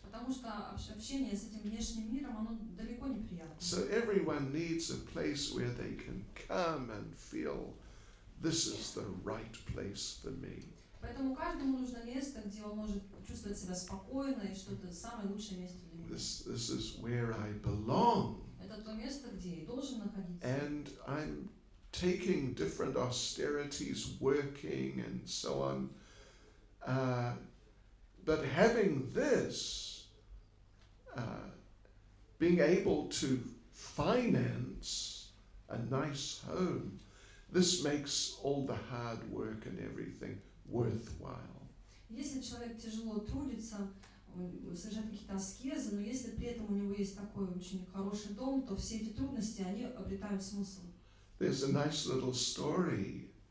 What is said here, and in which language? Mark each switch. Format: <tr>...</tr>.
<ru>Потому что общение с этим внешним миром, оно далеко не приятно.</ru> <en>So everyone needs a place where they can come and feel this is the right place for me.</en> <ru>Поэтому каждому нужно место, где он может чувствовать себя спокойно, и что это самое лучшее место для него.</ru> <en>This is where I belong.</en> <ru>Это то место, где я должен находиться.</ru> <en>And I'm taking different austerities, working and so on. But having this, being able to finance a nice home, this makes all the hard work and everything worthwhile.</en> <ru>Если человек тяжело трудится, совершает какие-то аскезы, но если при этом у него есть такой очень хороший дом, то все эти трудности, они обретают смысл.</ru> <en>There's a nice little story.</en>